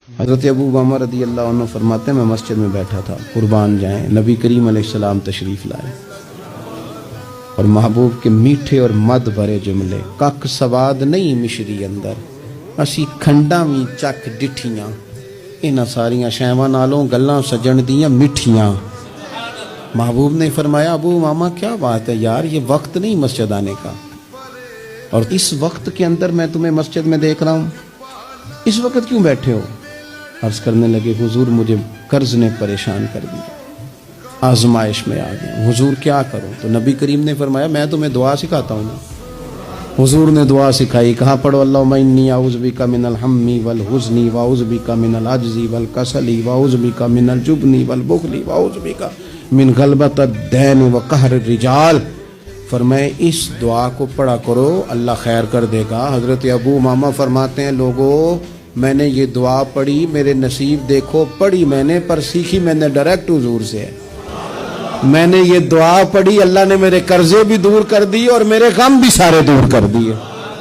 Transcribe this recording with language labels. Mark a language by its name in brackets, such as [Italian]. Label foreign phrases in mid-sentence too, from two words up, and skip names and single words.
[Urdu] حضرت ابو امامہ [Arabic] رضی اللہ عنہ [Urdu] فرماتے ہیں میں مسجد میں بیٹھا تھا، قربان جائیں، نبی کریم [Arabic] علیہ السلام [Urdu] تشریف لائے اور محبوب کے میٹھے اور مد بھرے جملے، [Punjabi] کک سواد نہیں مشری اندر، اسی کھنڈاں وی چک ڈٹھیاں، انہاں ساریاں شیواں نالوں گلاں سجن دیاں مٹھیاں۔ [Urdu] محبوب نے فرمایا ابو امامہ کیا بات ہے یار، یہ وقت نہیں مسجد آنے کا، اور اس وقت کے اندر میں تمہیں مسجد میں دیکھ رہا ہوں، اس وقت کیوں بیٹھے ہو؟ عرض کرنے لگے حضور مجھے قرض نے پریشان کر دیا، آزمائش میں آ گئے، حضور کیا کروں؟ تو نبی کریم نے فرمایا میں تمہیں دعا سکھاتا ہوں نا۔ حضور نے دعا سکھائی، کہا پڑھو [Arabic] اللہم انی اعوذ بک من الہم والحزن واعوذ بک من العجز والکسل واعوذ بک من الجبن والبخل واعوذ بک من غلبۃ الدین وقہر الرجال۔ [Urdu] فرمائے اس دعا کو پڑھا کرو، اللہ خیر کر دے گا۔ حضرت ابو امامہ فرماتے ہیں لوگوں میں نے یہ دعا پڑھی، میرے نصیب دیکھو، پڑھی میں نے پر سیکھی میں نے ڈائریکٹ حضور سے ہے۔ میں نے یہ دعا پڑھی، اللہ نے میرے قرضے بھی دور کر دیے اور میرے غم بھی سارے دور کر دیے۔